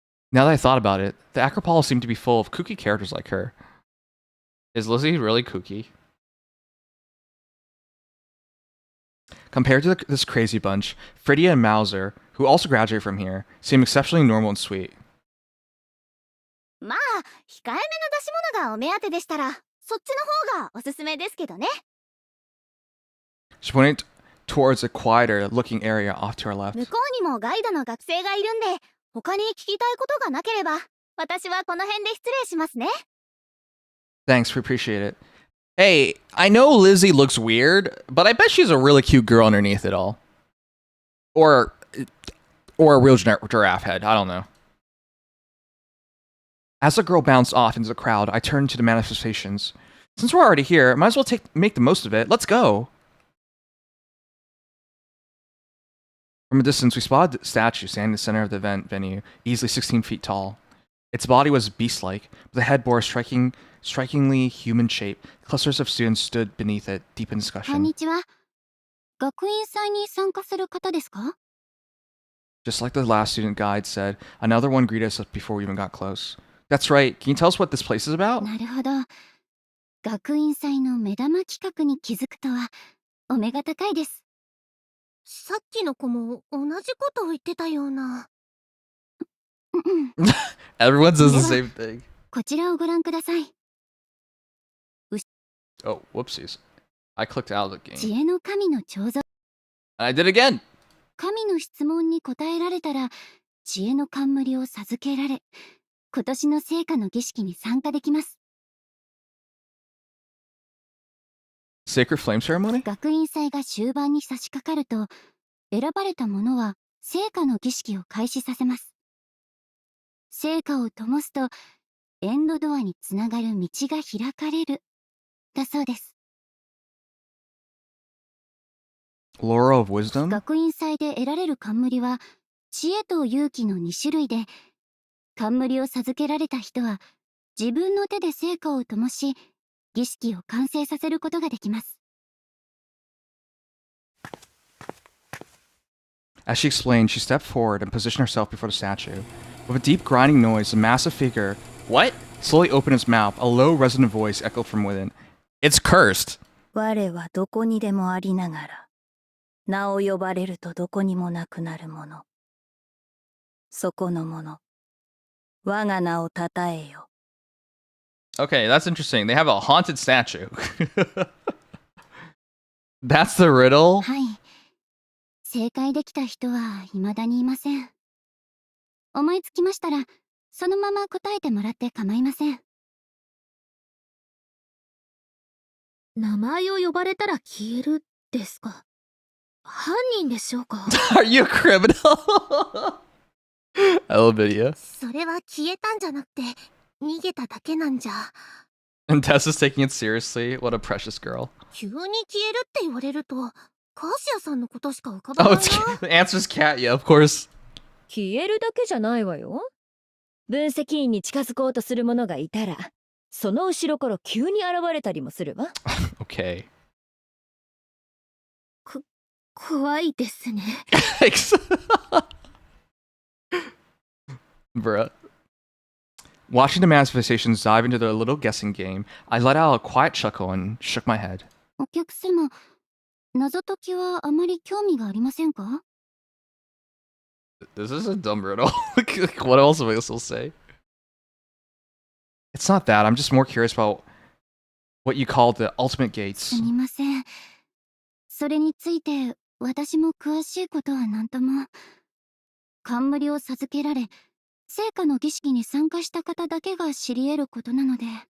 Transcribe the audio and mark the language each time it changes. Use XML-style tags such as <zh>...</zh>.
<en>Now that I thought about it, the Acropolis seemed to be full of kooky characters like her. Is Lizzie really kooky? Compared to this crazy bunch, Fridia and Mauser, who also graduated from here, seem exceptionally normal and sweet.</en> <ja>まあ、控えめな出し物がお目当てでしたら、そっちの方がおすすめですけどね。</ja> <en>She pointed towards a quieter looking area off to our left.</en> <ja>向こうにもガイドの学生がいるんで、他に聞きたいことがなければ、私はこの辺で失礼しますね。</ja> <en>Thanks, we appreciate it. Hey, I know Lizzie looks weird, but I bet she's a really cute girl underneath it all. Or a real giraffe head, I don't know. As the girl bounced off into the crowd, I turned to the manifestations. Since we're already here, might as well make the most of it. Let's go. From a distance, we spotted the statue standing in the center of the event venue, easily 16 feet tall. Its body was beast-like, but the head bore a strikingly human shape. Clusters of students stood beneath it, deep in</en> <ja>こん</ja> <en>discussion.</en> <ja>にちは。学院祭に参加する方ですか？</ja> <en>Just like the last student guide said, another one greeted us before we even got close. That's right. Can you tell us what this place is about?</en> <ja>なるほど。学院祭の目玉企画に気づくとは、お目が高いです。さっきの子も同じことを言ってたような。</ja> <en>Everyone says the same thing.</en> <ja>こちらをご覧ください。</ja> <en>Oh, whoopsies. I clicked out of the</en> <ja>知</ja> <en>game.</en> <ja>恵の神の彫像。</ja> <en>I did again.</en> <ja>神の質問に答えられたら、知恵の冠を授けられ、今年の聖火の儀式に参加できます。</ja> <en>Sacred Flame Ceremony?</en> <ja>学院祭が終盤に差し掛かると、選ばれた者は聖火の儀式を開始させます。聖火を灯すと、エンドドアにつながる道が開かれる、だそうです。</ja> <en>Laurel of Wisdom?</en> <ja>学院祭で得られる冠は、知恵と勇気の2種類で、冠を授けられた人は、自分の手で聖火を灯し、儀式を完成させることができます。</ja> <en>As she explained, she stepped forward and positioned herself before the statue. With a deep grinding noise, the massive figure, what? Slowly opened its mouth. A low, resonant voice echoed from within. It's cursed.</en> <ja>我はどこにでもありながら、名を呼ばれるとどこにもなくなるもの。そこのもの、我が名をたたえよ。</ja> <en>Okay, that's interesting. They have a haunted statue. That's the riddle?</en> <ja>はい。正解できた人は未だにいません。思いつきましたら、そのまま答えてもらって構いません。名前を呼ばれたら消えるですか。犯人でしょうか。</ja> <en>Are you a criminal? I love video.</en> <ja>それは消えたんじゃなくて逃げただけなんじゃ。</ja> <en>And Tess is taking it seriously. What a precious girl.</en> <ja>急に消えるって言われるとカーシアさんのことしか浮かば</ja> <en>Oh,</en> <ja>ない</ja> <en>it's</en> <ja>な。</ja> <en>the answer's Katya, of course.</en> <ja>消えるだけじゃないわよ。分析員に近づこうとする者がいたら、その後ろから急に現れたりもするわ。</ja> <en>Okay.</en> <ja>怖いですね。</ja> <en>Thanks. Bruh. Watching the manifestations dive into their little guessing game, I let out a quiet chuckle and shook my head.</en> <ja>お客様、謎解きはあまり興味がありませんか？</ja> <en>This is a dumb riddle. What else am I supposed to say? It's not that. I'm just more curious about what you call the ultimate gates.</en> <ja>すみません。それについて私も詳しいことは何とも。冠を授けられ、聖火の儀式に参加した方だけが知り得ることなので。</ja>